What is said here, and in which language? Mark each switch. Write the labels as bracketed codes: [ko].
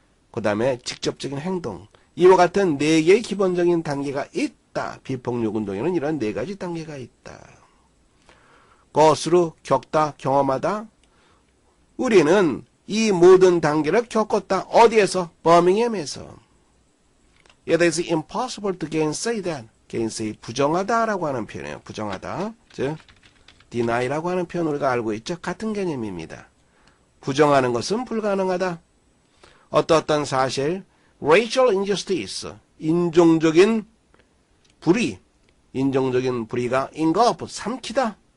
[ko] 그 다음에 직접적인 행동. 이와 같은 네 개의 기본적인 단계가 있다. 비폭력 운동에는 이런 네 가지 단계가 있다. 것으로 겪다, 경험하다. 우리는 이 모든 단계를 겪었다. 어디에서? 버밍엄에서. [en] It is impossible to gainsay that. [ko] gainsay, 부정하다라고 하는 표현이에요. 부정하다. 즉, deni라고 하는 표현 우리가 알고 있죠. 같은 개념입니다. 부정하는 것은 불가능하다. 어떤 사실, [en] racial injustice, [ko] 인종적인 불의가 engulf, 삼키다.